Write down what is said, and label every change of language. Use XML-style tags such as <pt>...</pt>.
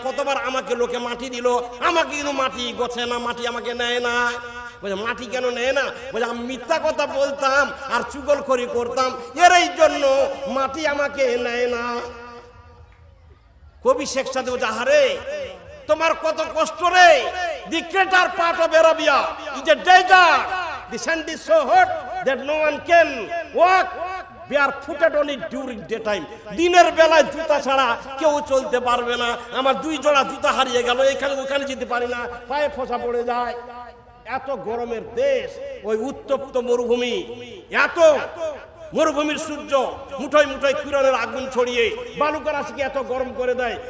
<bn>কতবার আমাকে লোকে মাটি দিল, আমাকে কিন্তু মাটি গছে না, মাটি আমাকে নেয় না। বলে মাটি কেন নেয় না? বলে আমি মিথ্যা কথা বলতাম আর চুগলখড়ি করতাম, এর এই জন্য মাটি আমাকে নেয় না। কবি শেখ সাদি বলছে, আহারে তোমার কত কষ্ট রে।</bn> <en>The greater part of Arabia is a desert. The sand is so hot that no one can walk barefooted on it during daytime.</en> <bn>দিনের বেলায় জুতা ছাড়া কেউ চলতে পারবে না। আমার 2 জোড়া জুতা হারিয়ে গেল, এখানে ওখানে যেতে পারি না, পায়ে ফোঁসা পড়ে যায়। এত গরমের দেশ, ওই উত্তপ্ত মরুভূমি, এত মরুভূমির সূর্য মুঠোয় মুঠোয় কিরণের আগুন ছড়িয়ে বালুকা রাশিকে এত গরম করে দেয়।</bn>